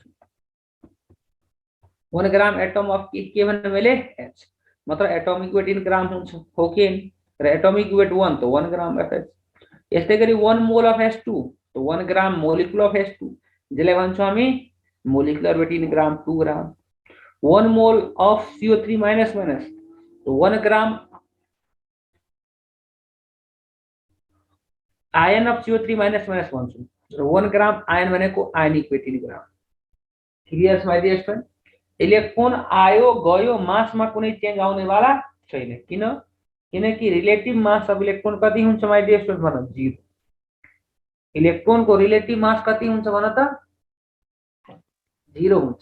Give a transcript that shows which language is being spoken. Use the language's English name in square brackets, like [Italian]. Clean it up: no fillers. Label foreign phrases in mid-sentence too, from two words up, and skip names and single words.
[Nepali] सक्छौ 1 [English] gram atom of [Nepali] के भन्ने मैले एच मतलब [English] atomic weight in gram [Nepali] हुन्छ हो कि र [English] atomic weight [Nepali] 1 त 1 [English] gram of H [Nepali] यस्तै गरी 1 [English] mole of H2 [Nepali] त 1 [English] gram molecule of H2 [Nepali] जसलाई भन्छौँ हामी [English] molecular weight in gram 2 gram 1 mole of CO3 minus minus [Nepali] तो 1 ग्राम [English] ion of CO3 minus minus [Nepali] भन्छौँ र 1 [English] gram ion [Nepali] भनेको [English] ionic weight in gram clear my dear student electron [Nepali] आयो गयो मासमा कुनै चेन्ज आउनेवाला छैन किनकि [English] relative mass of electron [Nepali] कति हुन्छ [English] my dear student [Nepali] भन 0 इलेक्ट्रोनको [English] relative mass [Nepali] कति हुन्छ भन त 0 हुन्छ